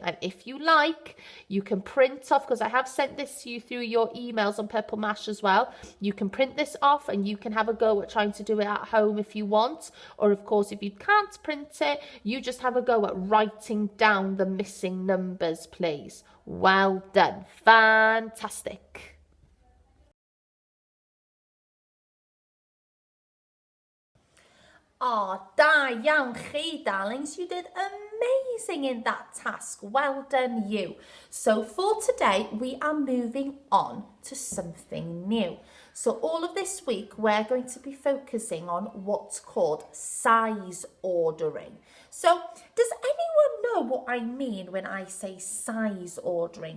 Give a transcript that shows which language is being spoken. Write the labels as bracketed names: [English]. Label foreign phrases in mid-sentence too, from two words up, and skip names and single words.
[English] And if you like, you can print off, because I have sent this to you through your emails on Purple Mash as well. You can print this off and you can have a go at trying to do it at home if you want. Or of course, if you can't print it, you just have a go at writing down the missing numbers, please. Well done. Fantastic. [Welsh] Oh, da iawn chi, [English] darlings. You did amazing in that task. Well done, you. So for today, we are moving on to something new. So all of this week, we're going to be focusing on what's called size ordering. So does anyone know what I mean when I say size ordering?